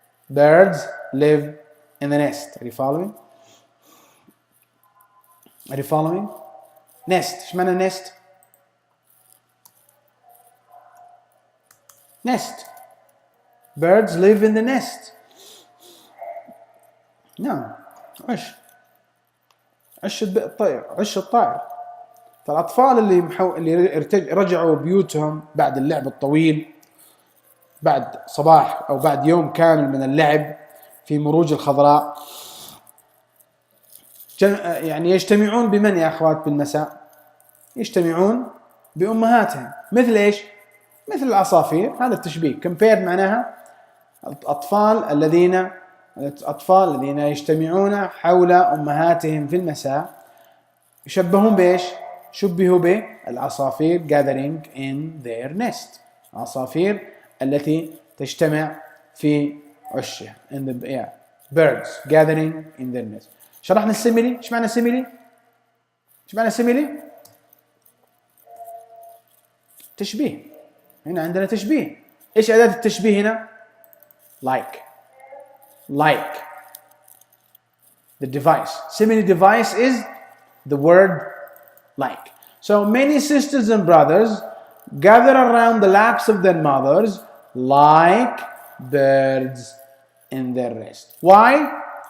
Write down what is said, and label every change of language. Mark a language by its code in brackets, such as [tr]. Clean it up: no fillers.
[en] Birds live in the nest. Are you following? Nest. [ar] ايش معنى nest? [en] Nest. Birds live in the nest. [ar] نعم. عش الطائر. فالأطفال اللي رجعوا بيوتهم بعد اللعب الطويل، بعد صباح أو بعد يوم كامل من اللعب في مروج الخضراء، يعني يجتمعون بمن يا أخوات بالمساء؟ يجتمعون بأمهاتهم. مثل إيش؟ مثل العصافير. هذا التشبيه. compare معناها الأطفال الذين يجتمعون حول أمهاتهم في المساء يشبهون بإيش؟ شبهوا بالعصافير [en] gathering in their nest. [ar] العصافير التي تجتمع في عشها. [en] birds gathering in their nest. [ar] شرحنا السيميلي. ايش معنى سيميلي؟ تشبيه. هنا عندنا تشبيه. ايش أداة التشبيه هنا؟ like. [en] The device. Simile device is the word like. So many sisters and brothers gather around the laps of their mothers like birds in their rest. Why?